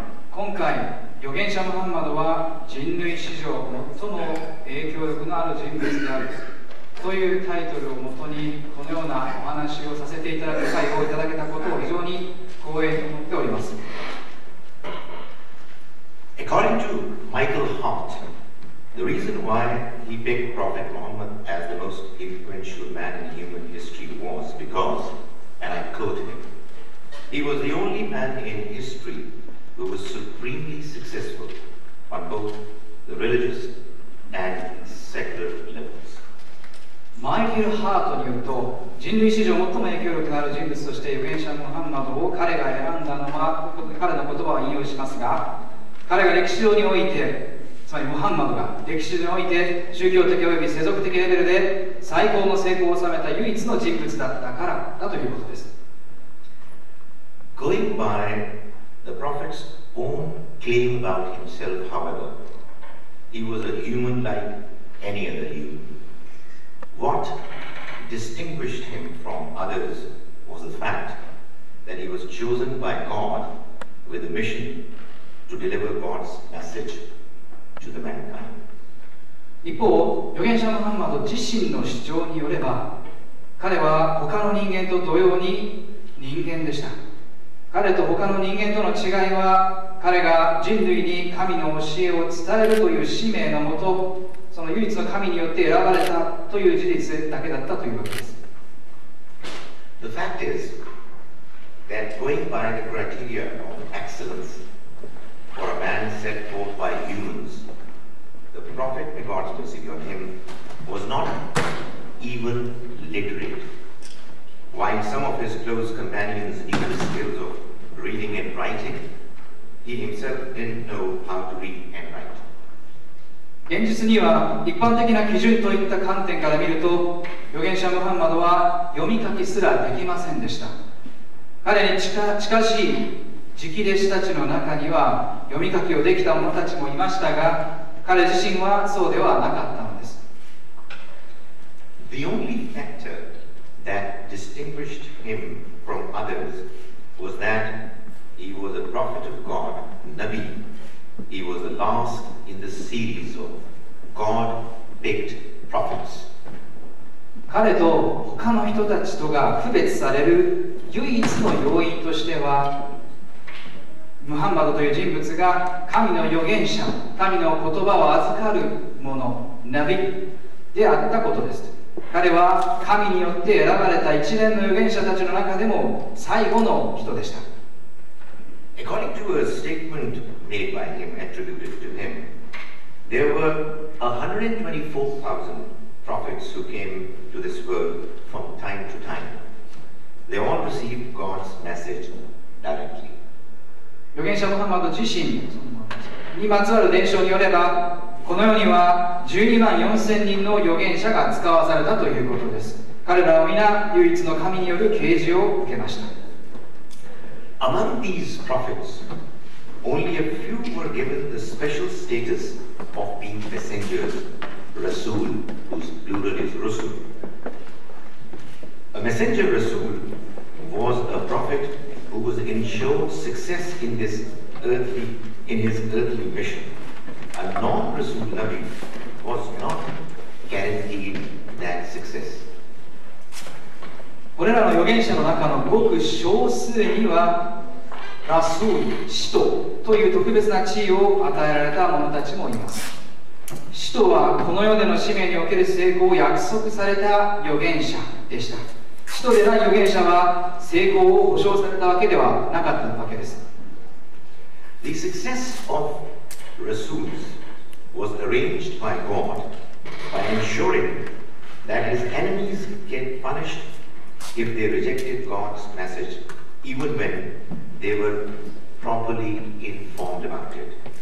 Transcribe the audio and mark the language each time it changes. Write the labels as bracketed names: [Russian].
[Japanese] 今回、預言者ムハンマドは人類史上最も影響力のある人物であるというタイトルをもとにこのようなお話をさせていただく機会をいただけたことを非常に光栄に思っております。 [English] According to Michael Hart, the reason why he picked Prophet Muhammad as the most influential man in human history was because, and I quote him, he was the only man in history who was supremely successful on both the religious and secular levels. [Japanese] マイケル・ハートによると、人類史上最も影響力のある人物として預言者ムハンマドを彼が選んだのは、彼の言葉を引用しますが、彼が歴史上において、つまりムハンマドが歴史上において宗教的及び世俗的レベルで最高の成功を収めた唯一の人物だったからだということです。 [English] Going by the Prophet's own claim about himself, however, he was a human like any other human. What distinguished him from others was the fact that he was chosen by God with a mission to deliver God's message to the mankind. [Japanese] 一方、預言者ムハンマド自身の主張によれば、彼は他の人間と同様に人間でした。彼と他の人間との違いは、彼が人類に神の教えを伝えるという使命のもと、その唯一の神によって選ばれたという事実だけだったというわけです。 [English] The fact is that going by the criteria of excellence for a man set forth by humans, the Prophet, may God's blessing on him, was not even literate. While some of his close companions knew the skills of reading and writing, he himself didn't know how to read and write. [Japanese] 現実には一般的な基準といった観点から見ると、預言者ムハンマドは読み書きすらできませんでした。彼に近しい直弟子たちの中には読み書きをできた者たちもいましたが、彼自身はそうではなかったのです。 [English] The only factor that distinguished him from others was that he was a prophet of God, Nabi. He was the last in the series of God-picked prophets. [Japanese] 彼と他の人たちとが区別される唯一の要因としては、ムハンマドという人物が神の預言者、神の言葉を預かる者、ナビであったことです。彼は神によって選ばれた一連の預言者たちの中でも最後の人でした。 [English] According to a statement made by him, attributed to him, there were 124,000 prophets who came to this world from time to time. They all received God's message directly. [Japanese] 預言者ムハンマド自身にまつわる伝承によれば、この世には12万4000人の預言者が使わされたということです。彼らは皆唯一の神による啓示を受けました。 [English] Among these prophets, only a few were given the special status of being messengers, Rasul, whose plural is Rusul. A messenger Rasul was a prophet who was ensured success in his earthly mission. A non-Rasul Nabi was not guaranteed that success. [Japanese] これらの預言者の中のごく少数にはラスール、使徒という特別な地位を与えられた者たちもいます。使徒はこの世での使命における成功を約束された預言者でした。使徒でない預言者は成功を保証されたわけではなかったわけです。 [English] The success of Rasuls was arranged by God by ensuring that his enemies get punished if they rejected God's message, even when they were properly informed about it.